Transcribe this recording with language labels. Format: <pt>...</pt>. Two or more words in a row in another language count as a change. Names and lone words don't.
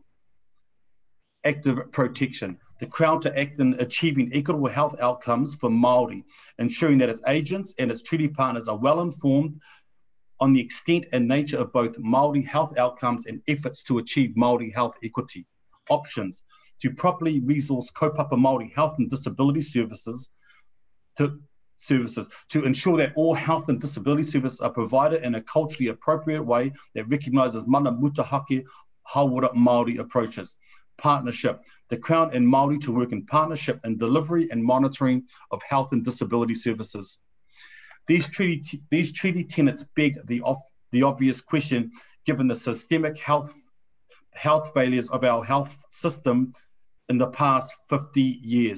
<en>Active protection, the Crown to act in achieving equitable health outcomes for Māori, ensuring that its agents and its treaty partners are well informed on the extent and nature of both Māori health outcomes and efforts to achieve Māori health equity. Options, to properly resource</en> <mi>kaupapa Māori</mi> <en>health and disability services to ensure that all health and disability services are provided in a culturally appropriate way that recognises</en> <mi>mana mutahake hawara Māori</mi> <en>approaches. Partnership, the Crown and Māori to work in partnership in delivery and monitoring of health and disability services. These treaty tenets beg the obvious question, given the systemic health failures of our health system in the past 50 years.</en>